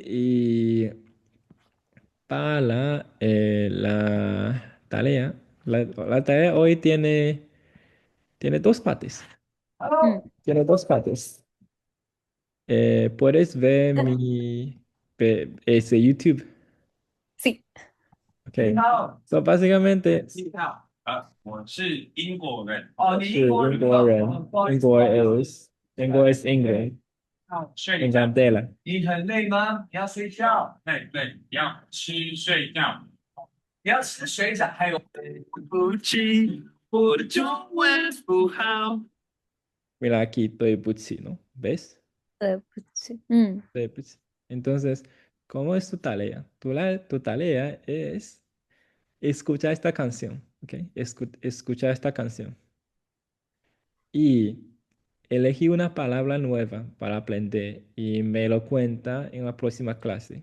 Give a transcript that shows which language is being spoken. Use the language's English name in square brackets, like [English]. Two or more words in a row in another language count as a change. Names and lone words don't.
[Spanish] Y para la tarea, la tarea hoy tiene dos partes. 嗯 Tiene dos partes. Puedes ver ese YouTube. ，sí， Okay. So básicamente, [Chinese] 英国人，英国 [Spanish] es England, en candela. ，Mira aquí, [Chinese] 对不起, [Spanish] ¿no? ¿Ves? [Chinese] 对不起，嗯对不起. [Spanish] Entonces, ¿cómo es tu tarea? Tu tarea es escuchar esta canción, ¿ok? Escuchar esta canción. Y elegí una palabra nueva para aprender y me lo cuenta en la próxima clase.